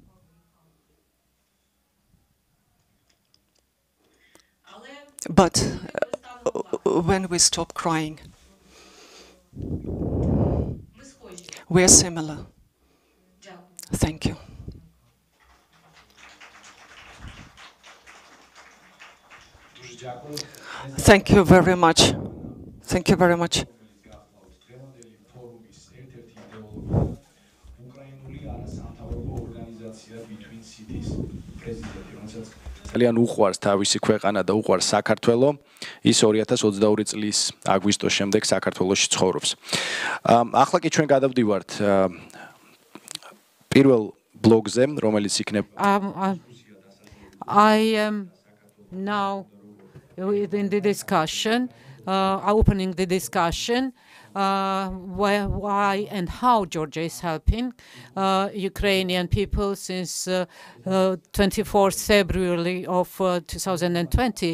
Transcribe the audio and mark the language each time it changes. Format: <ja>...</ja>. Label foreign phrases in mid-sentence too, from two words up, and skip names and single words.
<en>But when we stop crying, we are similar. Thank you. Thank you very much. Thank you very much.</en> <ka>ძალიან უყვარს თავისი ქვეყანა და უყვარს საქართველო. ის 2022 წლის აგვისტოს შემდეგ საქართველოში ცხოვრობს. ახლა კი ჩვენ გადავდივართ პირველ ბლოგზე, რომელიც იქნება</ka> <en>I am now within the discussion, opening the discussion, why and how Georgia is helping Ukrainian people since 24th February of 2020.</en>